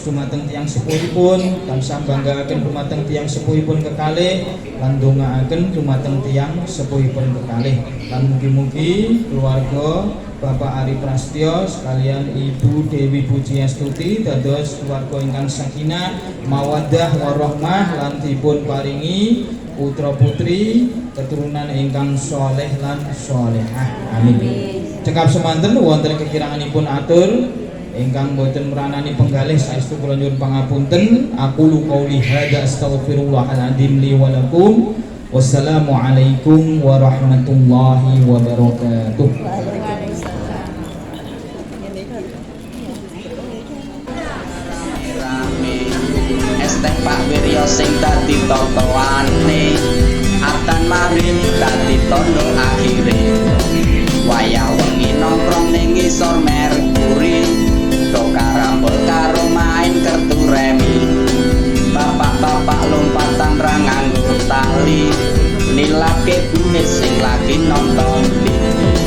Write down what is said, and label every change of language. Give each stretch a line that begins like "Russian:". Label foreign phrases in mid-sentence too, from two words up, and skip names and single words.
Javanese: dumateng tiyang sepuhipun tansah banggaaken dumateng tiyang sepuhipun kekalih lan ndongaaken dumateng tiyang sepuhipun kekalih lan mugi-mugi keluarga Bapak Ari Prastyo sekalian Ibu Dewi Pujiastuti dados keluarga ingkang
Arabic: سكينة مودة ورحمة
Javanese: lan dipun paringi putra putri keturunan ingkang saleh lan salehah.
Arabic: آمين.
Javanese: Cekap semanten wonten kekiranganipun atur ingkang boten meranani penggalih saestu kula nyuwun pangapunten.
Arabic: أقول قولي هذا أستغفر الله العظيم لي ولكم. والسلام عليكم ورحمة الله وبركاته.
Javanese: Teh Pak Wiryo sing dadi totoane Artan Marin dadi tondo akhire wayah wengi nongkrong ning ngisor Merkuri tok karambol karo main kertu remi bapak-bapak lompatan ra nganggo tali nilake duit sing lagi nonton TV